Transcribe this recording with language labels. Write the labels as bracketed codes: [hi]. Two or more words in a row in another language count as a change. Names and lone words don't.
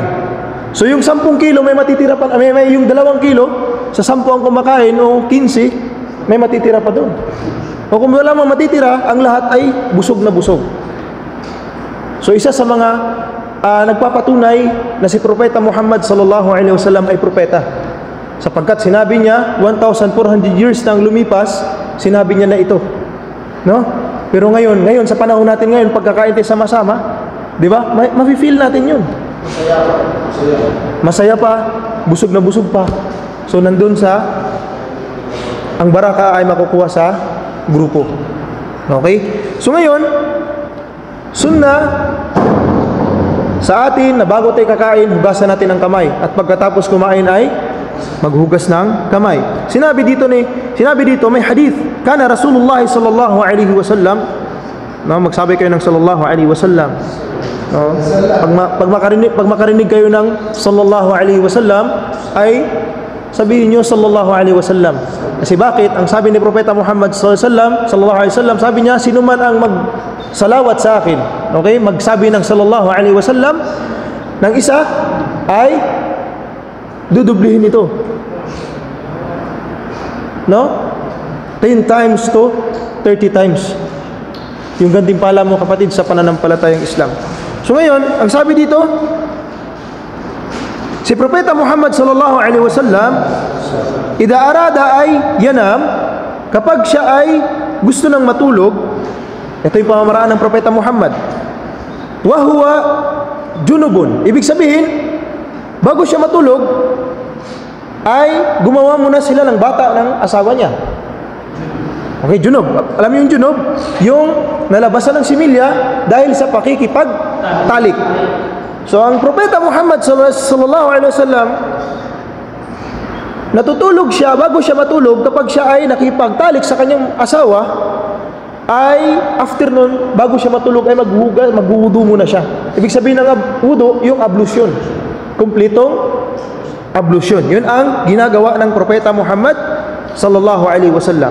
[tl] So yung 10 kilo may matitira pa, may yung 2 kilo, sa 10 ang kumakain o 15, may matitira pa doon. O kung wala mang matitira, ang lahat ay busog na busog. So isa sa mga nagpapatunay na si Propeta Muhammad [ar] صلى الله عليه وسلم [tl] ay propeta. Sapagkat sinabi niya 1,400 years nang lumipas, sinabi niya na ito. No? Pero ngayon sa panahon natin ngayon, pagkakain tayo sama-sama, 'di ba? Mafi-feel natin 'yun. Masaya pa, busog na busog pa. So nandun sa ang baraka ay makukuha sa grupo. Okay? So ngayon, sunnah sa atin na bago tayo kakain, hugasan natin ang kamay. At pagkatapos kumain ay maghugas ng kamay. [ar] Sinabi dito may hadith. كان رسول الله صلى الله عليه وسلم, [tl] no, magsabi kayo ng [ar] صلى الله عليه وسلم. [tl] No? Pag makarinig kayo ng [ar] صلى الله عليه وسلم, [tl] ay sabihin niyo [ar] صلى الله عليه وسلم. [tl] Kasi bakit? Ang sabi ni Propeta Muhammad [ar] صلى الله عليه وسلم, [tl] sabi niya, sino man ang salawat sa akin, okay, magsabi ng [ar] صلى الله عليه وسلم [tl] ng isa, ay dudublihin ito, no? [en] 10 times to 30 times [tl] yung gantimpala mo, kapatid, sa pananampalatayang Islam. So ngayon, ang sabi dito, si Propeta Muhammad [ar] صلى الله عليه وسلم, إذا أراد أن ينام, [tl] kapag siya ay gusto ng matulog, ito yung pamamaraan ng Propeta Muhammad, [ar] وهو جنب, [tl] ibig sabihin, bago siya matulog, ay gumawa muna sila ng bata ng asawa niya. Okay, junub. Alam niyo yung junub? Yung nalabasan ng similya dahil sa pakikipagtalik. So, ang Propeta Muhammad [ar] صلى الله عليه وسلم, [tl] natutulog siya, bago siya matulog, kapag siya ay nakipagtalik sa kanyang asawa, ay after nun, bago siya matulog, ay maghuhudo muna siya. Ibig sabihin ng wudu, yung ablusyon. Kumpletong ablusyon. Yun ang ginagawa ng Propeta Muhammad [ar] صلى الله عليه وسلم.